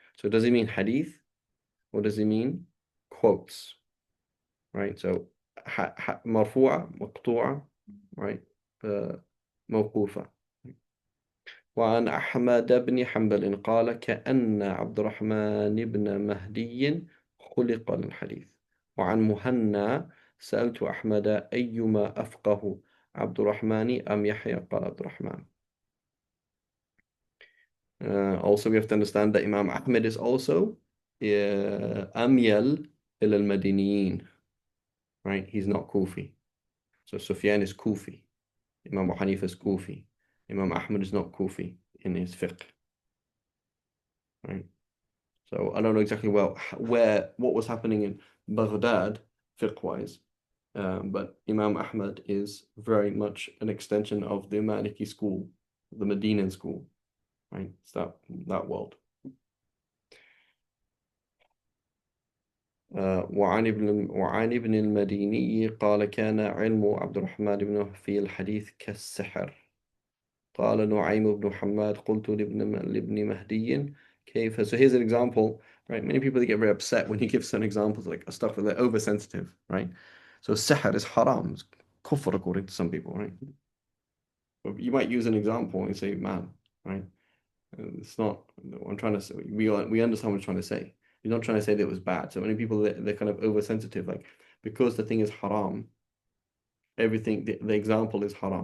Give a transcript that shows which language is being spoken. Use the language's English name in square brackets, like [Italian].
[English] So does it mean hadith or does it mean quotes? Right? So [Arabic] مرفوعة مقطوعة, [English] right? [Arabic] موقوفة. وعن أحمد بن حنبل قال كأن عبد الرحمن بن مهدي خلق للحديث. وعن مهنا سألت أحمد أيما أفقه عبد الرحمن أم يحيى قال عبد الرحمن. [English] Also we have to understand that Imam Ahmed is also [Arabic] أميل إلى المدينيين, [English] right? He's not Kufi. So Sufyan is Kufi. Imam Abu Hanifa is Kufi. Imam Ahmed is not Kufi in his fiqh, right? So I don't know exactly what was happening in Baghdad fiqh-wise, but Imam Ahmed is very much an extension of the Maliki school, the Medinan school, right? It's that world. [Arabic] وعن ابن المديني قال كان علم عبد الرحمن بن في الحديث كالسحر. قال نعيم بن حماد قلت لابن مهدي كيف. [English] So here's an example, right? Many people they get very upset when he gives some examples like stuff that they're oversensitive, right? So sihr is haram, it's kufr according to some people, right? But you might use an example and say, man, right? It's not. I'm trying to say. We understand what I'm trying to say. He's not trying to say that it was bad. So many people they're kind of oversensitive, like because the thing is haram, everything the example is haram.